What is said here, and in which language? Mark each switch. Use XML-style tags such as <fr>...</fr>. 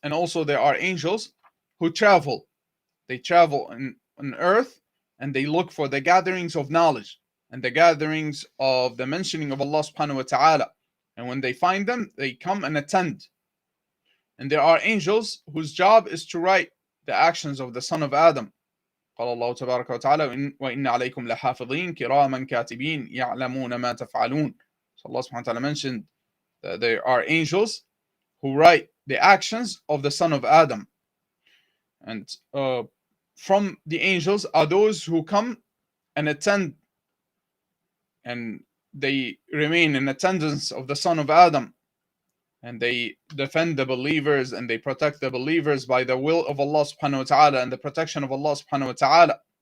<en>And also there are angels who travel. They travel on earth, and they look for the gatherings of knowledge and the gatherings of the mentioning of Allah subhanahu wa ta'ala. And when they find them, they come and attend. And there are angels whose job is to write the actions of the son of Adam.</en> <ar>قال الله تبارك وتعالى وإن عليكم لحافظين كراما كاتبين يعلمون ما تفعلون.</ar> <en>So Allah subhanahu wa ta'ala mentioned that there are angels who write the actions of the son of Adam. And from the angels are those who come and attend, and they remain in attendance of the son of Adam, and they defend the believers and they protect the believers by the will of Allah subhanahu wa ta'ala and the protection of Allah subhanahu wa ta'ala.</en>